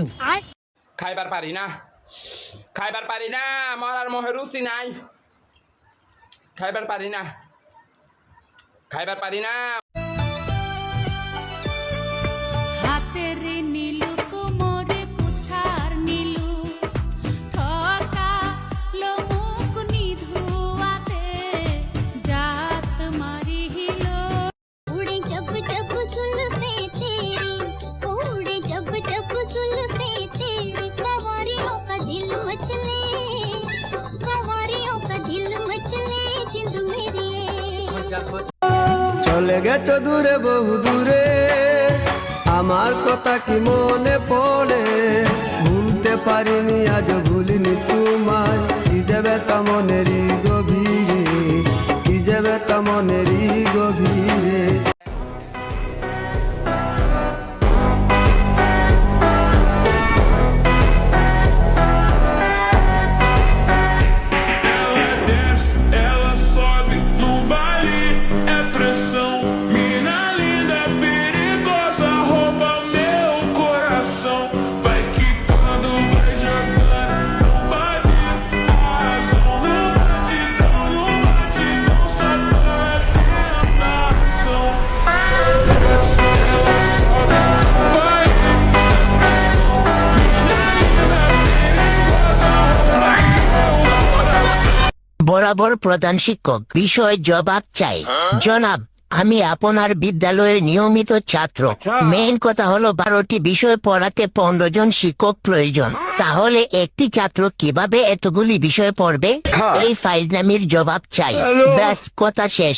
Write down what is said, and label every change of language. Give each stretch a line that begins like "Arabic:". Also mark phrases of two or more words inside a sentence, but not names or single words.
Bangla: খাইবার পারি না, খাইবার পারি না, আমার আর মোহে রুচি নাই, খাইবার পারি না, খাইবার পারি না। হাতের নীলু কোমরে কুছার নীলু ঠকা লোমুক নিধুয়াতে জাত মারি হিলো।
Hindi: उड़े जब जब जुल्फे तेरी, उड़े जब जब जुल्फे तेरी, कंवरियों का दिल मचले, कंवरियों का दिल मचले, जिंद मेरी।
Bangla: চলে গেছো দূরে বহু দূরে, আমার কথা কি মনে পড়ে, ভুলতে পারিনি আজ ভুলিনি তোমায়, কি যাবে তা মনেরই গভীরে, কি যাবে তা মনেরই গভীরে।
Portuguese: Ela sobe no baile, é pressão. Mina linda, perigosa, rouba meu coração. Vai quicando, vai jogando, não bate a razão, no batidão, só para tentação. Ela sobe no baile, é pressão. Mina linda, perigosa, rouba meu coração.
Bangla: বরাবর প্রধান শিক্ষক, বিষয় জবাব চাই। জনাব, আমি আপনার বিদ্যালয়ের নিয়মিত ছাত্র। মেইন কথা হলো 12টি বিষয় পড়াতে 15 জন শিক্ষক প্রয়োজন। তাহলে একটি ছাত্র কিভাবে এতগুলি বিষয় পড়বে? এই ফাইজলামির জবাব চাই। ব্যাস, কথা শেষ।